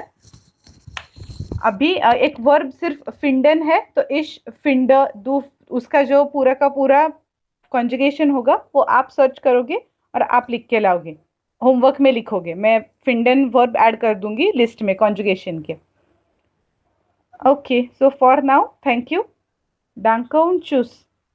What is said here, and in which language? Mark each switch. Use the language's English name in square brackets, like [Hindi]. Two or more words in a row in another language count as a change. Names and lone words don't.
[Hindi] अभी एक वर्ब सिर्फ फिंडन है, तो [German] ich find du, [Hindi] उसका जो पूरा का पूरा कॉन्जुगेशन होगा वो आप सर्च करोगे और आप लिख के लाओगे, होमवर्क में लिखोगे। मैं फिंडन वर्ब ऐड कर दूंगी लिस्ट में कॉन्जुगेशन के। [English] Okay, so for now thank you. [German] Danke und tschüss.